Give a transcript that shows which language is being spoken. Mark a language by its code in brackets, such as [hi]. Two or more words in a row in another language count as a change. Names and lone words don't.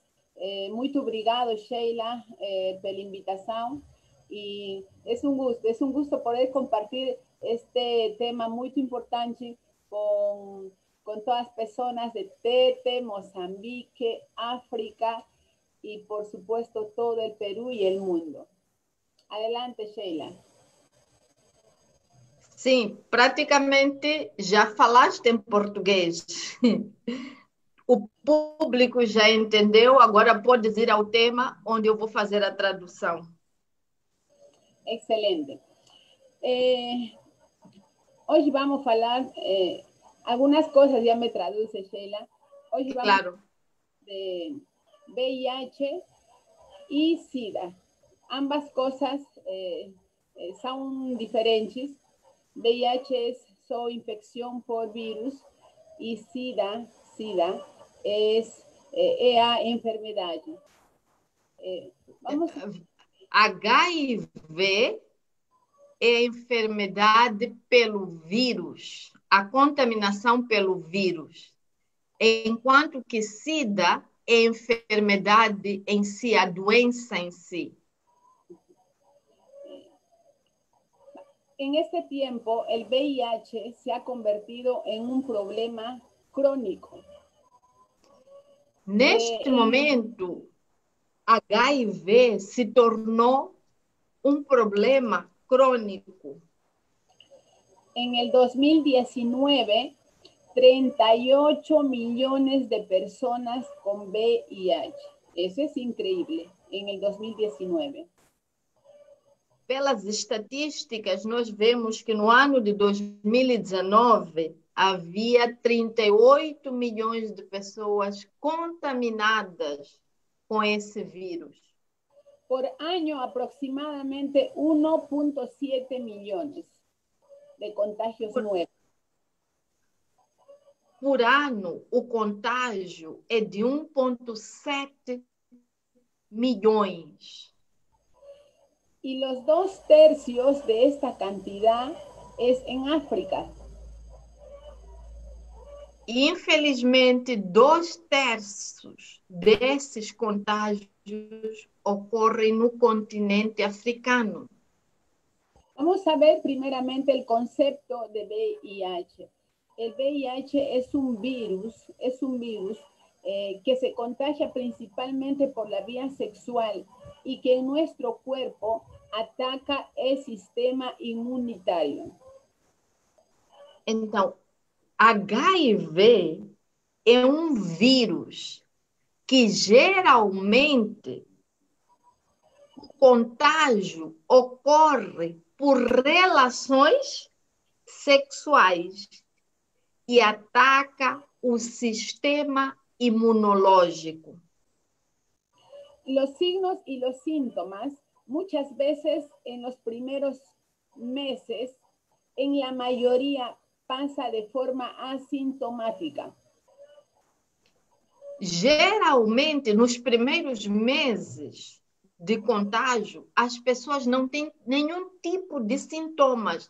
[pt] Muito obrigado, Sheila, pela invitação e é um gosto poder compartilhar este tema muito importante com todas as pessoas de Tete, Moçambique, África [es] y por supuesto todo el Perú y el mundo. Adelante, Sheila. [pt] Sim, praticamente já falaste em português. O público já entendeu, agora pode ir ao tema onde eu vou fazer a tradução. Excelente. Hoje vamos falar, [es] algunas cosas ya me traduce, Sheila. [pt] Hoje vamos [es] claro. de VIH y SIDA. Ambas cosas son diferentes. VIH es infección por virus y SIDA es a enfermedad. [pt] HIV é a enfermidade pelo vírus, a contaminação pelo vírus, enquanto que SIDA é a enfermidade em si, a doença em si. [es] En este tiempo, el VIH se ha convertido en un problema crónico. [pt] Neste momento, HIV se tornou um problema crônico. [es] En el 2019, 38 millones de personas con VIH. Eso es increíble, en el 2019. [pt] Pelas estatísticas, nós vemos que no ano de 2019 havia 38 milhões de pessoas contaminadas com esse vírus. [es] Por año, aproximadamente 1.7 millones de contagios nuevos. [pt] Por ano, o contágio é de 1,7 milhões. [es] Y los 2/3 de esta cantidad es en África. [pt] E, infelizmente, 2/3 desses contágios ocorrem no continente africano? [es] Vamos a ver primeramente el concepto de VIH. El VIH es un virus que se contagia principalmente por la vía sexual y que en nuestro cuerpo ataca el sistema inmunitario. [pt] Então, HIV é um vírus que geralmente o contágio ocorre por relações sexuais e ataca o sistema inmunológico. [es] Los signos y los síntomas muchas veces en los primeros meses, en la mayoría pasa de forma asintomática. [pt] Geralmente, nos primeiros meses de contágio, as pessoas não têm nenhum tipo de sintomas.